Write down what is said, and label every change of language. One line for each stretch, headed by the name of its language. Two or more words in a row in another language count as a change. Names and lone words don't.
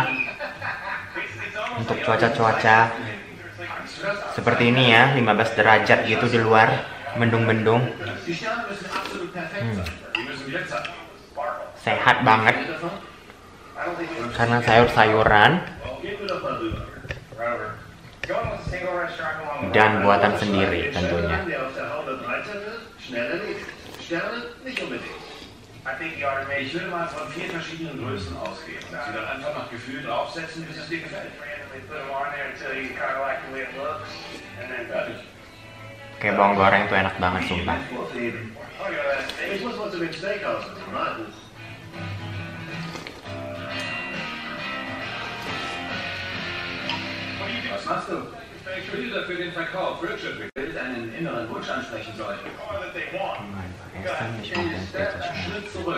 Indonesian: Untuk cuaca-cuaca seperti ini ya, 15 derajat gitu di luar, mendung-mendung. Sehat banget karena sayur-sayuran dan buatan sendiri tentunya.
German: Ich würde mal von 4 verschiedenen Größen ausgehen. Sie dann einfach nach Gefühl draufsetzen, bis es dir gefällt.
Indonesian: Kayak bawang goreng tuh enak banget sumpah.
German: Was machst du? Ich spiele für den Verkauf, Richard. Ich will einen inneren Wunsch ansprechen soll. Schritt zurück.